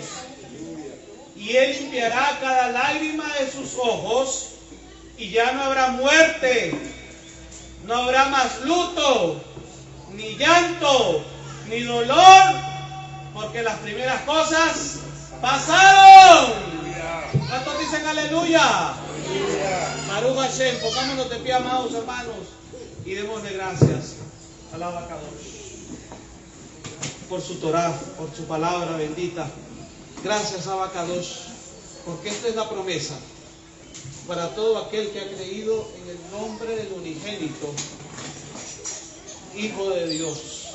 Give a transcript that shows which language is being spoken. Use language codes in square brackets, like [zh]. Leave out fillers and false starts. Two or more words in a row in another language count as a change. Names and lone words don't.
[es] Y Él limpiará cada lágrima de sus ojos, y ya no habrá muerte, no habrá más luto, ni llanto, ni dolor, porque las primeras cosas pasaron. ¿Cuántos dicen aleluya? [he] ברוך השם, [es] pongámonos de pie, amados hermanos, y démosle gracias al Abacadosh por su Torah, por su palabra bendita. Gracias, Abacadosh, porque esta es la promesa para todo aquel que ha creído en el nombre del unigénito Hijo de Dios.